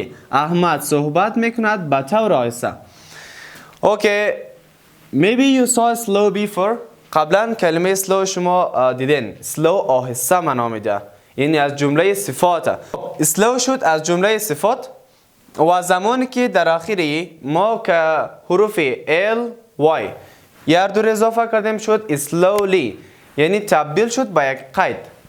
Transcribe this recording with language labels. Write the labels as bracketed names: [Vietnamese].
[Persian] احمد صحبت میکند با طور آهسته. [English] Okay, maybe you saw slow before. [Persian] قبلا کلمه slow شما دیدین. slow آهسته معنا میده، یعنی از جمله صفات. slow شد از جمله صفات و زمانی که در آخر ما که حروف l y یه دور اضافه کردیم شد slowly، یعنی تبدیل شد به یک قید.